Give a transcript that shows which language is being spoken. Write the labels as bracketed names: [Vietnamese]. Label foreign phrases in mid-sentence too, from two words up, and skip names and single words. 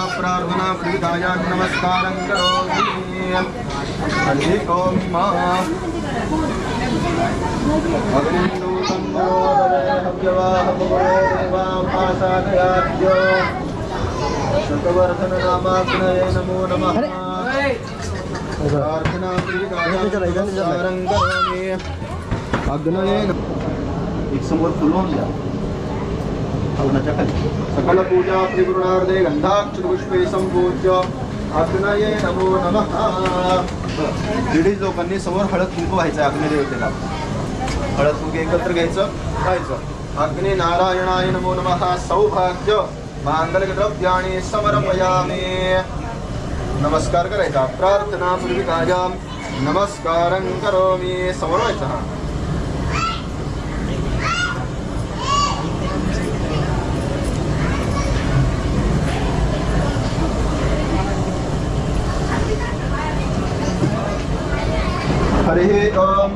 [Sanskrit] प्रार्थना प्रविधाया नमस्कारं करोमि. हरि ओम शतवर्धन नामाग्नये नमो नमः. प्रार्थना प्रविधाया नमस्कारं करोमि. [Marathi] अग्नये एक समोर फुलवून द्या हवनाच्या खाली. [Sanskrit] सकल पूजा त्रिगुणार्धे गंधाक्षरपुष्पे संपूज्य अग्नये नमो नमः. [Marathi] लेडीज लोकांनी समोर हळद कुंकू व्हायचं अग्नि देवतेला. हळद कुंकू एकत्र घ्यायचं व्हायचं. [Sanskrit] अग्नि नारायणाय नमो नमः. सौभाग्य मांगल्यद्रव्याणि समर्पयामि. [Marathi] नमस्कार करायचा. [Sanskrit] प्रार्थना पूर्विकायां नमस्कारं करोमि. [Marathi] समोर व्हायचं. [Sanskrit] हा हरे ओम.